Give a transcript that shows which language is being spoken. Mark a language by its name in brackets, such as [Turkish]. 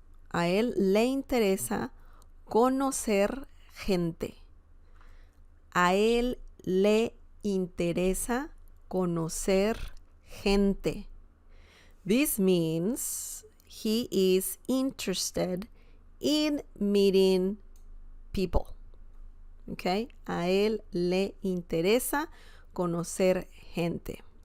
[Spanish] A él le interesa conocer gente. A él le interesa conocer gente. [English] This means he is interested in meeting people. Okay? [Spanish] A él le interesa conocer gente.